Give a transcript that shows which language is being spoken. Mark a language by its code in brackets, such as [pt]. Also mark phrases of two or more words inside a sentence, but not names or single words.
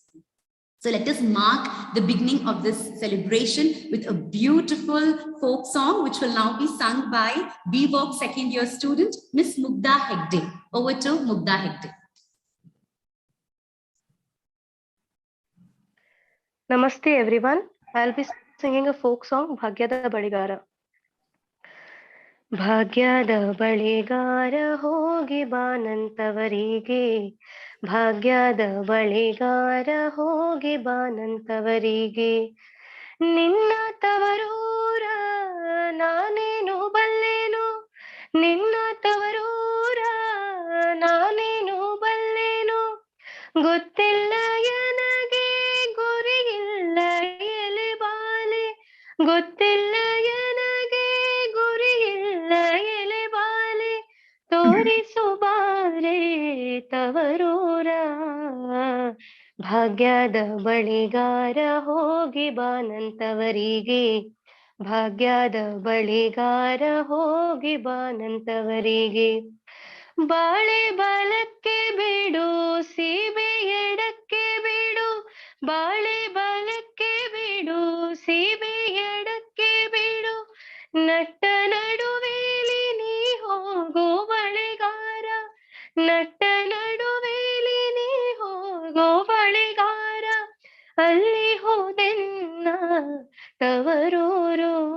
[en] So let us mark the beginning of this celebration with a beautiful folk song, which will now be sung by BVOC second year student, Miss Mugdha Hegde. Over to Mugdha Hegde. Namaste everyone. I'll be singing a folk song, Bhagyada Baligara. [kn] ಭಾಗ್ಯದ ಬಳಿಗಾರ ಹೋಗಿ ಬಾನಂತವರಿಗೆ. ಭಾಗ್ಯದ ಬಳಿಗಾರ ಹೋಗಿ ಬಾನಂತವರಿಗೆ. ನಿನ್ನ ತವರೂರ ನಾನೇನು ಬಲ್ಲೆನು. ನಿನ್ನ ತವರೂರ ನಾನೇನು ಬಲ್ಲೆನು. ಗೊತ್ತಿಲ್ಲ ಎನಗೆ ಗುರಿಯಿಲ್ಲ ಎಲೆ ಬಾಲೆ. ಗೊತ್ತಿಲ್ಲ ಎನಗೆ ಗುರಿಯಿಲ್ಲ ಎಲೆ ಬಾಲೆ. ತೋರಿಸುಬಾರೆ ತವರೂರ ಭಾಗ್ಯದ ಬಳಿಗಾರ ಹೋಗಿ ಬಾನಂತವರಿಗೆ ಭಾಗ್ಯದ ಬಳಿಗಾರ ಹೋಗಿ ಬಾನಂತವರಿಗೆ ಬಾಳೆ ಬಾಲಕ್ಕೆ ಬಿಡು ಸೀಬೆ ಎಡಕ್ಕೆ ಬಿಡು ಬಾಳೆ ಬಾಲಕ್ಕೆ ಬಿಡು ಸೀಬೆ ಎಡಕ್ಕೆ ಬಿಡು ನಟ್ಟ ನಡುವೇಲಿ ನೀ ಹೋಗೋ ಬಳೆಗಾರ ನಟ್ಟ ನಡುವೇಲಿ ನೀ ಹೋಗೋ ಬಳೆಗಾರ ಅಲ್ಲಿ ಹೋದೆನ್ನ ತವರೂರು